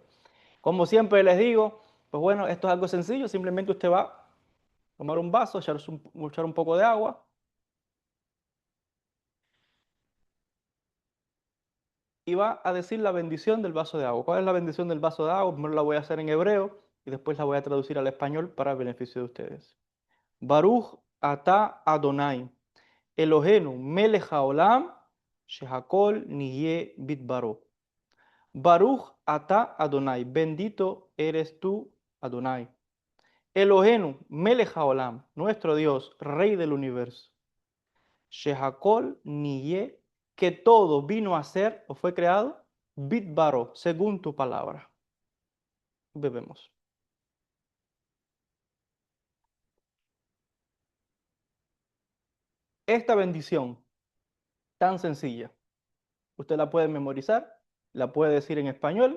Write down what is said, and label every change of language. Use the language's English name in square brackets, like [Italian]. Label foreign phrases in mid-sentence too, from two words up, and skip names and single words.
[Spanish] Como siempre les digo, pues bueno, esto es algo sencillo, simplemente usted va a tomar un vaso, echar un poco de agua y va a decir la bendición del vaso de agua. ¿Cuál es la bendición del vaso de agua? Primero la voy a hacer en hebreo y después la voy a traducir al español para el beneficio de ustedes. [Hebrew] ברוך אתה אדוני, אלוהינו מלך העולם, שהכל נהיה בדברו. ברוך אתה אדוני, [Spanish] bendito eres tú, Adonai. [Hebrew] אלוהינו מלך העולם, [Spanish] nuestro Dios, Rey del universo. [Hebrew] שהכל נהיה, [Spanish] que todo vino a ser o fue creado, bitbaro, según tu palabra. Bebemos. Esta bendición tan sencilla, usted la puede memorizar, la puede decir en español.